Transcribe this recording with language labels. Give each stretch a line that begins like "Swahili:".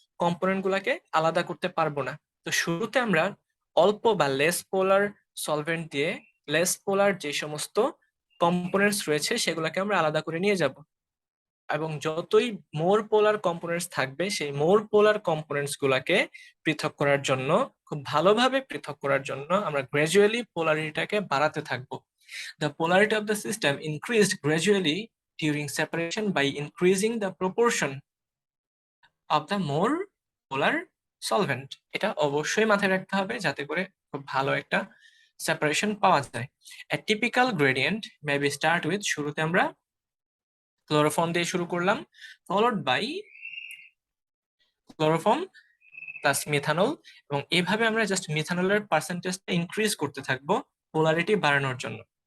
Bangla: Component গুলাকে আলাদা করতে পারবো না। তো শুরুতে আমরা অল্প বা লেস পোলার সলভেন্ট দিয়ে লেস পোলার যে সমস্ত কম্পোনেন্টস রয়েছে সেগুলোকে আমরা আলাদা করে নিয়ে যাব, এবং যতই মোর পোলার কম্পোনেন্টস থাকবে সেই মোর পোলার কম্পোনেন্টস গুলাকে পৃথক করার জন্য, খুব ভালোভাবে পৃথক করার জন্য আমরা গ্র্যাজুয়ালি পোলারিটিটাকে বাড়াতে থাকবো।
English: The polarity of the system increased gradually during separation by increasing the proportion of the more polar solvent.
Bangla: এটা অবশ্যই মাথায় রাখতে হবে যাতে করে খুব ভালো একটা সেপারেশন পাওয়া যায়।
English: A typical gradient may be start with,
Bangla: শুরুতে আমরা ক্লোরোফর্ম দিয়ে শুরু করলাম,
English: followed by
Bangla: chloroform plus methanol, এবং এইভাবে আমরা জাস্ট মিথানলের পার্সেন্টেজটা ইনক্রিজ করতে থাকবো পোলারিটি বাড়ানোর জন্য।